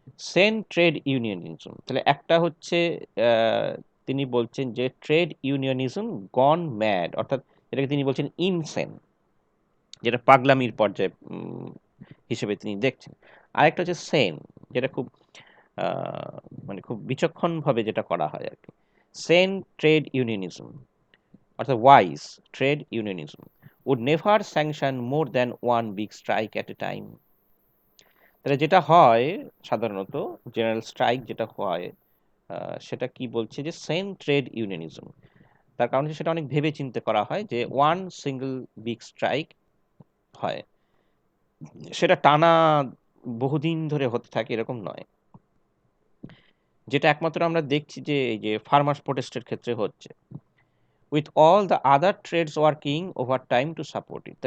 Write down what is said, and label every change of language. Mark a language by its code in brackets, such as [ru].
[bn] Sen trade ইউনিয়নিজম, তাহলে একটা হচ্ছে তিনি বলছেন যে [en] trade unionism gone mad, [bn] অর্থাৎ এটাকে তিনি বলছেন ইনসেন, যেটা পাগলামির পর্যায়ে হিসেবে তিনি দেখছেন। আরেকটা হচ্ছে সেন, যেটা খুব মানে খুব বিচক্ষণভাবে যেটা করা হয় আর কি। [en] Sane trade unionism অর্থাৎ wise trade unionism would never sanction more than one big strike at a time। [bn] তাহলে যেটা হয় সাধারণত জেনারেল স্ট্রাইক যেটা হয়, সেটা কি বলছে? যে সেন ট্রেড ইউনিয়নিজম, তার কারণ সেটা অনেক ভেবে চিন্তে করা হয় যে ওয়ান সিঙ্গল বিগ স্ট্রাইক হয়, সেটা টানা বহুদিন ধরে হতে থাকে এরকম নয়, যেটা একমাত্র আমরা দেখছি যে এই যে ফার্মার্স প্রোটেস্টের ক্ষেত্রে হচ্ছে, [en] With all the other trades working overtime to support it.